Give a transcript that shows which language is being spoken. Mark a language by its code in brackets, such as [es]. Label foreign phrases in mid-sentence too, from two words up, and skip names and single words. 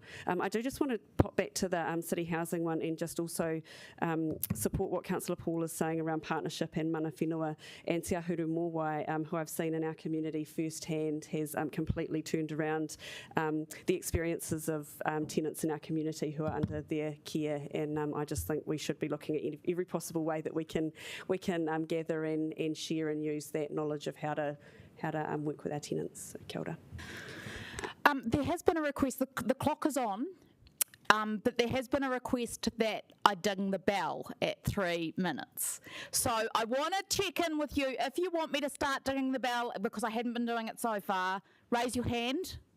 [en] I do just want to pop back to the city housing one, and just also support what Councillor Paul is saying around partnership and [mi] mana whenua, [en] and Te Ahuru Mōwai, who I've seen in our community firsthand, has completely turned around the experiences of tenants in our community who are under their care. And I just think we should be looking at every possible way that we can gather and share and use that knowledge of how to work with our tenants. So, [mi] kia ora. [en] There has been a request, the clock is on, but there has been a request that I ding the bell at 3 minutes. So I want to check in with you. If you want me to start dinging the bell, because I hadn't been doing it so far, raise your hand.